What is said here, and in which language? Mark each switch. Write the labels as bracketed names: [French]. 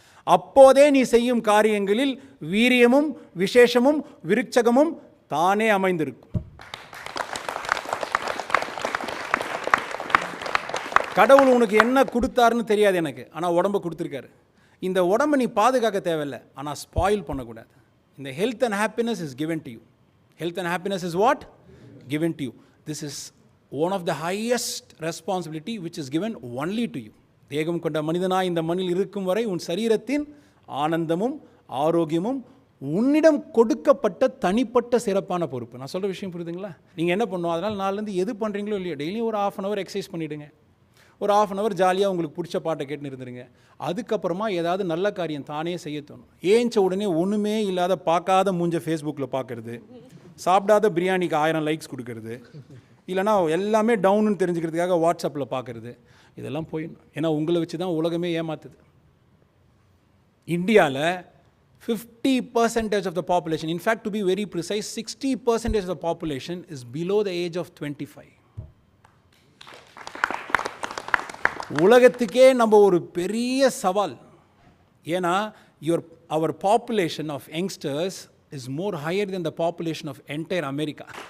[Tamil] அப்போதே நீ செய்யும் காரியங்களில் வீரியமும் விசேஷமும் விருட்சகமும் தானே அமைந்திருக்கும். கடவுள் உனக்கு என்ன கொடுத்தாருன்னு தெரியாது எனக்கு, ஆனால் உடம்பை கொடுத்துருக்காரு. இந்த உடம்பை நீ பாதுகாக்க தேவையில்லை, ஆனால் ஸ்பாயில் பண்ணக்கூடாது. இந்த [English] Health and happiness is given to you. Health and happiness is what? Given to you. This is one of the highest responsibility which is given only to you. [Tamil] தேகம் கொண்ட மனிதனாய் இந்த மண்ணில் இருக்கும் வரை உன் சரீரத்தின் ஆனந்தமும் ஆரோக்கியமும் உன்னிடம் கொடுக்கப்பட்ட தனிப்பட்ட சிறப்பான பொறுப்பு. நான் சொல்கிற விஷயம் புரியுதுங்களா? நீங்கள் என்ன பண்ணணும்? அதனால் நாளிலேருந்து எது பண்ணுறீங்களோ இல்லையோ டெய்லியும் ஒரு 1/2 hour எக்ஸசைஸ் பண்ணிவிடுங்க. ஒரு 1/2 hour ஜாலியாக உங்களுக்கு பிடிச்ச பாட்டை கேட்டுன்னு இருந்துருங்க. அதுக்கப்புறமா ஏதாவது நல்ல காரியம் தானே செய்ய தோணும். ஏஞ்ச உடனே ஒன்றுமே இல்லாத பார்க்காத மூஞ்ச ஃபேஸ்புக்கில் பார்க்குறது, சாப்பிடாத பிரியாணிக்கு 1000 லைக்ஸ் கொடுக்கறது, இல்லைனா எல்லாமே டவுனுன்னு தெரிஞ்சுக்கிறதுக்காக வாட்ஸ்அப்பில் பார்க்குறது, இதெல்லாம் போயிடணும். ஏன்னா உங்களை வச்சு தான் உலகமே ஏமாத்துது. இந்தியாவில் [English] 50% of the population, in fact to be very precise 60% of the population is below the age of 25. [Tamil] உலகத்துக்கே நம்ம ஒரு பெரிய சவால். ஏன்னா [English] our population of youngsters is more higher than the population of entire America.